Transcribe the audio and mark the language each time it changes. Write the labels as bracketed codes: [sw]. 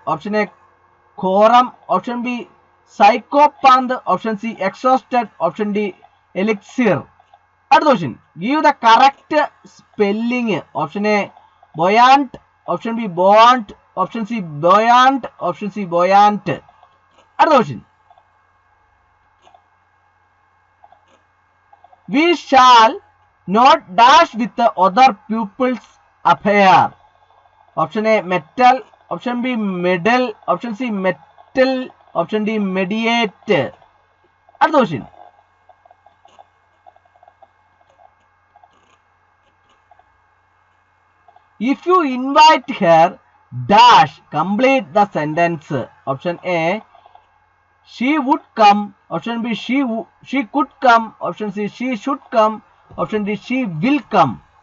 [ml] Option A ഘോരം, option B സൈക്കോപാന്ത്, option C exhausted, option D elixir. അടുത്ത question, [en] Give the correct spelling. [ml] Option A ബോയാന്റ്, option B bond, option C ബോയാന്റ്, option C ബോയാന്റ്. അടുത്ത question, [en] we shall not dash with the other pupils affair. [ml] Option A metal, option B medal, option C metal, option D മെഡിയേറ്റ്. അടുത്ത question, [en] if you invite her dash, complete the sentence. Option A, she would come, option B, she could come, option C, she should come, option D, she will come.